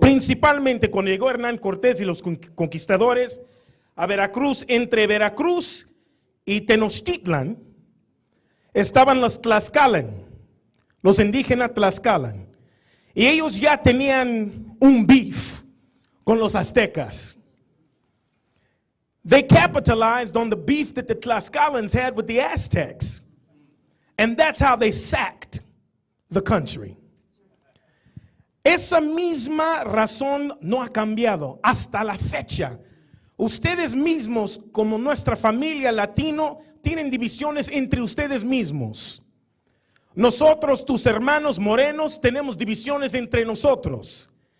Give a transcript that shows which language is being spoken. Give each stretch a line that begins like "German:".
Spanish: Principalmente cuando llegó Hernán Cortés y los conquistadores a Veracruz, entre Veracruz y Tenochtitlan, estaban los Tlaxcalan, los indígenas Tlaxcalan. Y ellos ya tenían un beef con los aztecas.
English: They capitalized on the beef that the Tlaxcalans had with the Aztecs. And that's how they sacked the country.
Spanish: Esa misma razón no ha cambiado hasta la fecha. Ustedes mismos, como nuestra familia latino, tienen divisiones entre ustedes mismos. Nosotros, tus hermanos morenos, tenemos divisiones entre nosotros.